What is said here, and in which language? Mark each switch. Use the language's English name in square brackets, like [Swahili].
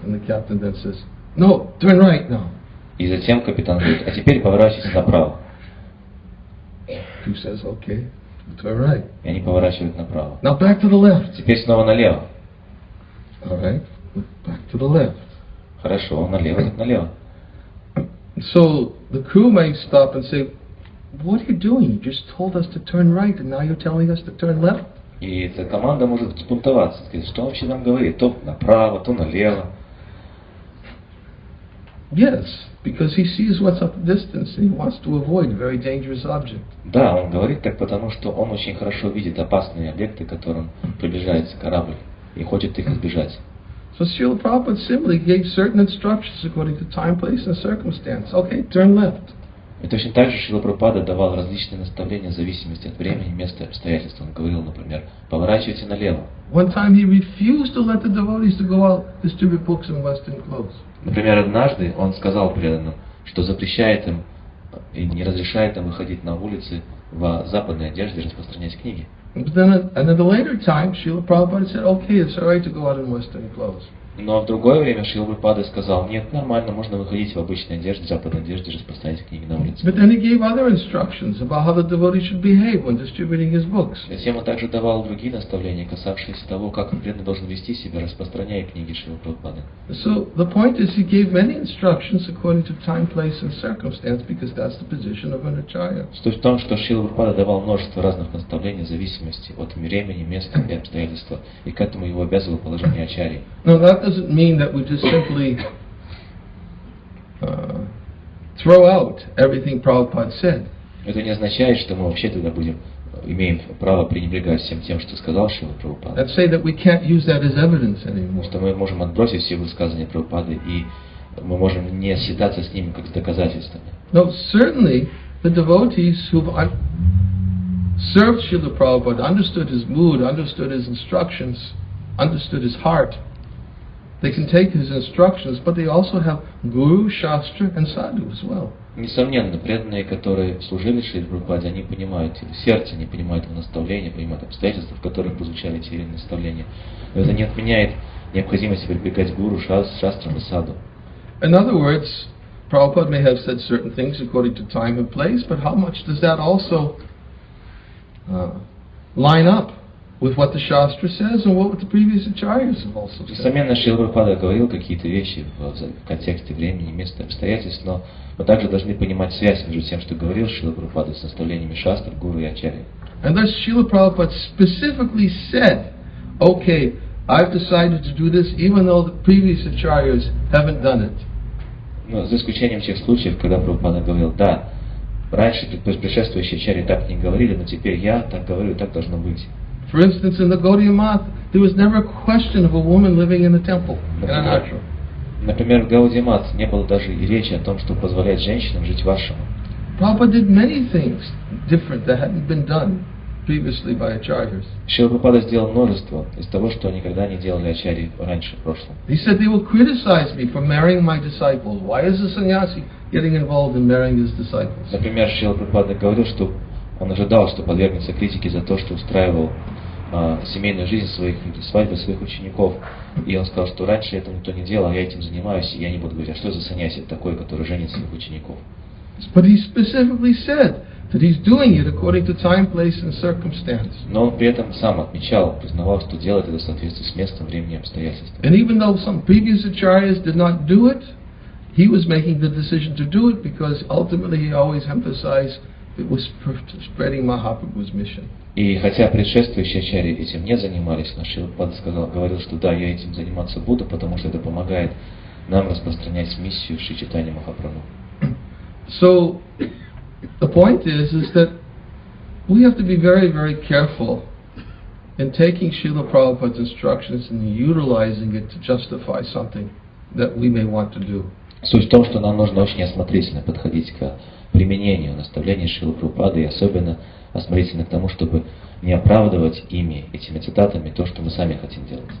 [English] And the captain then says, no, turn right now. [Russian] И затем капитан говорит, а теперь поворачивайте направо. [English] Crew says, okay, turn right. [Russian] И они поворачивают направо. [English] Now back to the left. [Russian] Теперь снова налево. [English] All right, back to the left. [Russian] Хорошо, налево, так налево. [English] So the crew may stop and say, what are you doing? You just told us to turn right and now you're telling us to turn left? [Russian] И эта команда может взбунтоваться, сказать, что он вообще нам говорит, то направо, то налево. [English] Yes, because he sees what's at the distance and he wants to avoid a very dangerous object. [Russian] Да, он говорит так, потому что он очень хорошо видит опасные объекты, к которым приближается корабль, и хочет их избежать. [English] So Srila Prabhupada simply gave certain instructions according to time, place and circumstance. Okay, turn left. [Russian] И точно так же Шрила Прабхупада давал различные наставления в зависимости от времени, места и обстоятельств. Он говорил, например, поворачивайте налево. [English] One time he refused to let the devotees to go out distribute books in Western clothes. [Russian] Например, однажды он сказал преданным, что запрещает им и не разрешает им выходить на улицы в западной одежде и распространять книги. [English] But then at a later time, Srila Prabhupada said, okay, it's all right to go out in Western clothes. [Russian] Но в другое время Шрила Прабхупада сказал, нет, нормально, можно выходить в обычной одежде, западной одежде, распространять книги на улице. [English] But then he gave other instructions about how the devotee should behave when distributing his books. [Russian] Затем он также давал другие наставления, касавшиеся того, как преданный должен вести себя, распространяя книги Шрила Прабхупады. [English] So the point is, he gave many instructions according to time, place, and circumstance, because that's the position of an acharya. [Russian] Суть в том, что Шрила Прабхупада давал множество разных наставлений в зависимости от времени, места и обстоятельства, и к этому его обязывало положение ачарьи. [English] Now that doesn't mean that we just simply throw out everything Prabhupada said. [Russian] Это не означает, что мы вообще тогда имеем право пренебрегать всем тем, что сказал Шрила Прабхупада. [English] Let's say that we can't use that as evidence anymore. [Russian] Что мы можем отбросить все высказывания Прабхупады, и мы можем не считаться с ними как с доказательствами. [English] No, certainly the devotees who've served Srila Prabhupada, understood his mood, understood his instructions, understood his heart, they can take his instructions, but they also have guru, shastra, and sadhu as well. [Russian] Несомненно, преданные, которые служили Шриле Прабхупаде, они понимают, в сердце они понимают его наставления, понимают обстоятельства, в которых прозвучали те или иные наставления. Но это не отменяет необходимости прибегать к гуру, шастрам и саду. [English] In other words, Prabhupada may have said certain things according to time and place, but how much does that also line up with what the Shastra says and what the previous acharyas have also said? [Russian] Несомненно, Шрила Прабхупада говорил какие-то вещи в контексте времени, места, обстоятельств, но мы также должны понимать связь между тем, что говорил Шрила Прабхупада, с наставлениями шастр, гуру и ачарьи. [English] And thus Srila Prabhupada specifically said, okay, I've decided to do this even though the previous acharyas haven't done it. [Russian] Но за исключением тех случаев, когда Прабхупада говорил, да, раньше предшествующие ачарьи так не говорили, но теперь я так говорю, так должно быть. [English] For instance, in the Gaudiya Math, there was never a question of a woman living in a temple, in an ashram. [Russian] Например, в Гаудия Мат не было даже и речи о том, что позволяет женщинам жить в ашраму. [English] Prabhupada did many things different that hadn't been done previously by acharyas. [Russian] Шрила Прабхупада сделал множество из того, что никогда не делали ачарьи раньше, в прошлом. [English] He said they will criticize me for marrying my disciples. Why is the sannyasi getting involved in marrying his disciples? [Russian] Например, Шрила Прабхупада говорил, что он ожидал, что подвергнется критике за то, что устраивал семейную жизнь своих, свадьбы своих учеников. И он сказал, что раньше этого никто не делал, а я этим занимаюсь, и я не буду говорить, а что за санньяси такой, который женит своих учеников. [English] But he specifically said that he's doing it according to time, place, and circumstance. [Russian] Но он при этом сам отмечал, признавал, что делает это в соответствии с местом, временем и обстоятельствами. [English] And even though some previous acharyas did not do it, he was making the decision to do it because ultimately he always emphasized it was spreading Mahaprabhu's mission. [Russian] И хотя предшествующие ачарьи этим не занимались, но Шрила Прабхупада говорил, что да, я этим заниматься буду, потому что это помогает нам распространять миссию Шри Чайтанья Махапрабху. [English] So the point is that we have to be very, very careful in taking Srila Prabhupada's instructions and utilizing it to justify something that we may want to do. [Russian] Суть в том, что нам нужно очень осмотрительно подходить к применению наставлений Шрилы Прабхупады и особенно осмотрительно к тому, чтобы не оправдывать ими, этими цитатами, то, что мы сами хотим делать.